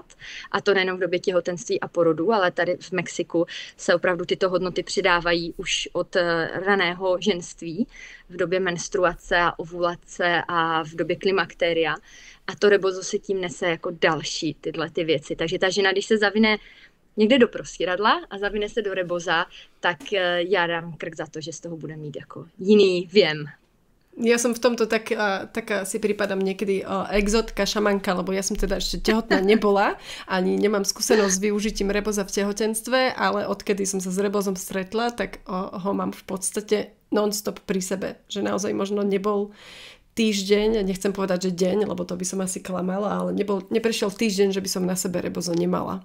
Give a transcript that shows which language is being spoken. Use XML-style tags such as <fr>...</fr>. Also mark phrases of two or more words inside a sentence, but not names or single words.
<cs>A to nejenom v době těhotenství a porodu, ale tady v Mexiku se opravdu tyto hodnoty přidávají už od raného ženství, v době menstruace a ovulace a v době klimakteria. A to rebozo se tím nese jako další tyhle ty věci. Takže ta žena, když se zavine někde do prostěradla a zavine se do reboza, tak já dám krk za to, že z toho bude mít jako jiný věm.</cs> <sk>Ja som v tomto tak si pripadám niekedy exotka, šamanka, lebo ja som teda ešte tehotná nebola, ani nemám skúsenosť s využitím reboza v tehotenstve, ale odkedy som sa s rebozom stretla, tak ho mám v podstate non-stop pri sebe. Že naozaj možno nebol týždeň, nechcem povedať, že deň, lebo to by som asi klamala, ale neprešiel týždeň, že by som na sebe rebozo nemala.</sk>